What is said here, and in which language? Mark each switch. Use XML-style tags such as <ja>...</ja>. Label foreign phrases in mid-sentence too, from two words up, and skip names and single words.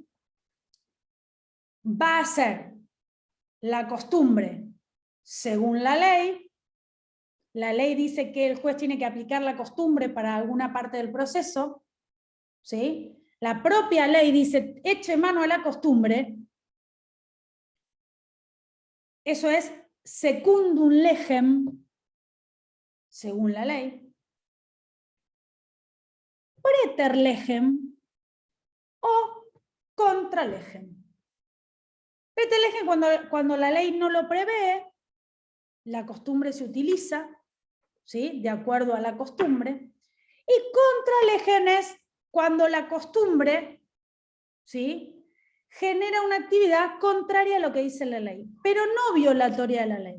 <es>Va a ser la costumbre según la ley. La ley dice que el juez tiene que aplicar la costumbre para alguna parte del proceso. ¿Sí? La propia ley dice, eche mano a la costumbre. Eso es</es> <la>secundum legem,</la> <es>según la ley.</es> <la>Praeter legem o contra legem. Praeter legem</la> <es>cuando la ley no lo prevé, la costumbre se utiliza, ¿sí? De acuerdo a la costumbre. Y</es> <la>contra legem</la> <es>es cuando la costumbre, ¿sí? Genera una actividad contraria a lo que dice la ley, pero no violatoria de la ley.</es>